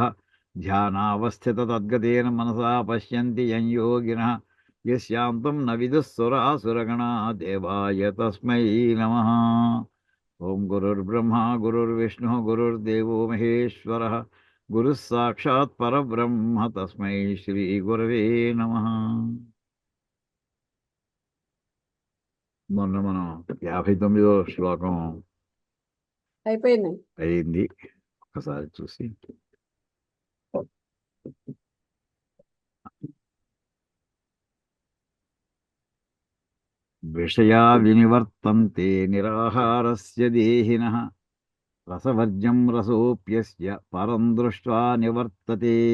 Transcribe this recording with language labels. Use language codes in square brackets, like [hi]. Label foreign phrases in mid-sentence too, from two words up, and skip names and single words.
[sa] ध्यानावस्थिततद्गतेन मनसा पश्यन्ति यं योगिनः यस्यान्तं न विदुः सुरासुरगणा देवाय तस्मै नमः. ओं गुरुर्ब्रह्मा गुरुर्विष्णुः गुरुर्देवो महेश्वरः गुरुः साक्षात् परब्रह्म तस्मै श्रीगुरवे नमः. [te] మొన్న మనం 59వ శ్లోకం అయిపోయింది. అయింది. ఒకసారి చూసి [sa] విషయా వినివర్తంతే నిరాహారస్య దేహినః రసవర్జ్యం రసోప్యస్య పరం దృష్ట్వా నివర్తతే.